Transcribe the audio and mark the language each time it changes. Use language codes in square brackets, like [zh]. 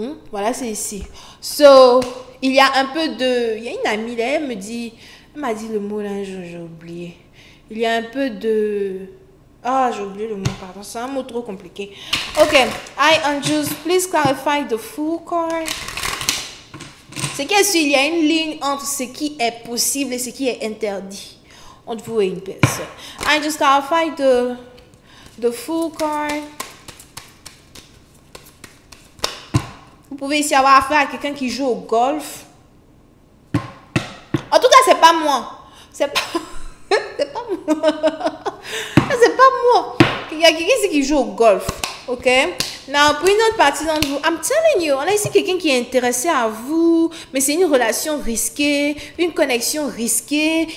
[fr] Voilà, c'est ici. So, il y a un peu de... Il y a une amie là, elle m'a dit le mot là, j'ai oublié. Il y a un peu de... Ah, j'ai oublié le mot, pardon. C'est un mot trop compliqué. [en] Ok. Hi, Angels. Please clarify the full card. [fr] C'est qu'il y a une ligne entre ce qui est possible et ce qui est interdit entre vous et une personne. [en] I just clarify the full card. [fr] Vous pouvez ici avoir affaire à quelqu'un qui joue au golf. En tout cas, c'est pas moi. C'est pas... c'est pas moi. C'est pas moi. Il y a quelqu'un ici qui joue au golf. Ok? Now, pour une autre partie d'entre vous, [en] I'm telling you, [fr] on a ici quelqu'un qui est intéressé à vous, mais c'est une relation risquée, une connexion risquée.